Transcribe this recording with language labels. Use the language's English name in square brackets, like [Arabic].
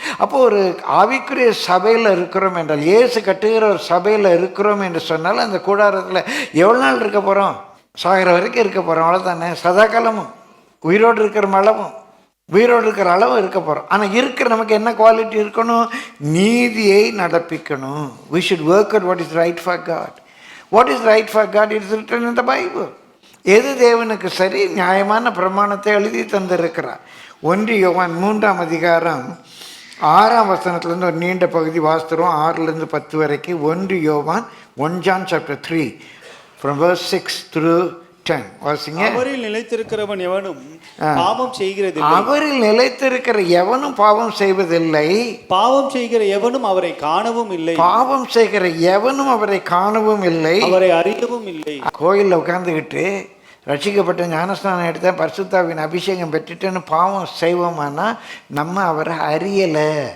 [Tamil] அப்போ ஒரு ஆவிக்குரிய சபையில் இருக்கிறோம் என்றால், இயேசு கட்டுகிற ஒரு சபையில் இருக்கிறோம் என்று சொன்னால் அந்த கூடாரத்தில் எவ்வளோ நாள் இருக்க போகிறோம்? சாகிற வரைக்கும் இருக்க போகிறோம், அவ்வளோதானே. சதா காலமும் உயிரோடு இருக்கிற அளவும் உயிரோடு இருக்கிற அளவும் இருக்க போகிறோம். ஆனால் இருக்கிற நமக்கு என்ன குவாலிட்டி இருக்கணும்? நீதியை நடப்பிக்கணும். [English] we should work out what is right for God. What is right for God is written in the Bible. [Tamil] எது தேவனுக்கு சரி நியாயமான பிரமாணத்தை எழுதி தந்திருக்கிறார். 1 யோவான் 3ஆம் அதிகாரம் 6ஆம் வசனத்துலேருந்து ஒரு நீண்ட பகுதி வாசித்துருவோம், 6லேருந்து 10 வரைக்கும். [English] 1 யோவான் 1 John chapter 3 from verse 6 through 10 [Tamil] வாசிங்க. அவரில் நிலைத்திருக்கிறவன் எவனும் பாவம் செய்கிறதில்லை. அவரில் நிலைத்திருக்கிற எவனும் பாவம் செய்வதில்லை. பாவம் செய்கிற எவனும் அவரை காணவும் இல்லை. பாவம் செய்கிற எவனும் அவரை காணவும் இல்லை, அவரை அறியவும் இல்லை. கோயிலில் உட்கார்ந்துக்கிட்டு ரட்சிக்கப்பட்ட ஞானஸ்நானம் எடுத்தேன், பரிசுத்தாவின் அபிஷேகம் பெற்றுட்டேன்னு பாவம் செய்வோமானா நம்ம அவரை அறியலை.